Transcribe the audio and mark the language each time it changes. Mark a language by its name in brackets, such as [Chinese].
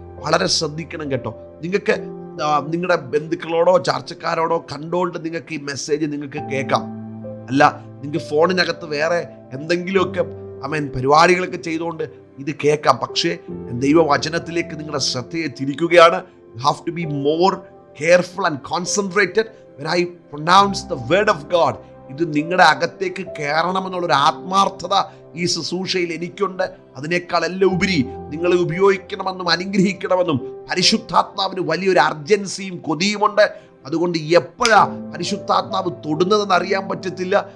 [Malayalam] വളരെ ശ്രദ്ധിക്കണം കേട്ടോ. നിങ്ങൾക്ക് നിങ്ങളുടെ ബന്ധുക്കളോടോ ചാർച്ചക്കാരോടോ കണ്ടുകൊണ്ട് നിങ്ങൾക്ക് ഈ മെസ്സേജ് നിങ്ങൾക്ക് കേൾക്കാം. അല്ല, നിങ്ങൾക്ക് ഫോണിനകത്ത് വേറെ എന്തെങ്കിലുമൊക്കെ പരിപാടികളൊക്കെ ചെയ്തുകൊണ്ട് ഇത് കേൾക്കാം. പക്ഷേ ദൈവവചനത്തിലേക്ക് നിങ്ങളുടെ ശ്രദ്ധയെ തിരിക്കുകയാണ്. [English] You have to be more careful and concentrated when I pronounce the word of God. [Malayalam] ഇത് നിങ്ങളുടെ അകത്തേക്ക് കയറണമെന്നുള്ളൊരു ആത്മാർത്ഥത ഈ ശുശ്രൂഷയിൽ എനിക്കുണ്ട്. അതിനേക്കാൾ എല്ലാം ഉപരി നിങ്ങളെ ഉപയോഗിക്കണമെന്നും അനുഗ്രഹിക്കണമെന്നും പരിശുദ്ധാത്മാവിന് വലിയൊരു അർജൻസിയും കൊതിയുമുണ്ട്. അതുകൊണ്ട് എപ്പോഴാ പരിശുദ്ധാത്മാവ് തൊടുന്നതെന്ന് അറിയാൻ പറ്റത്തില്ല.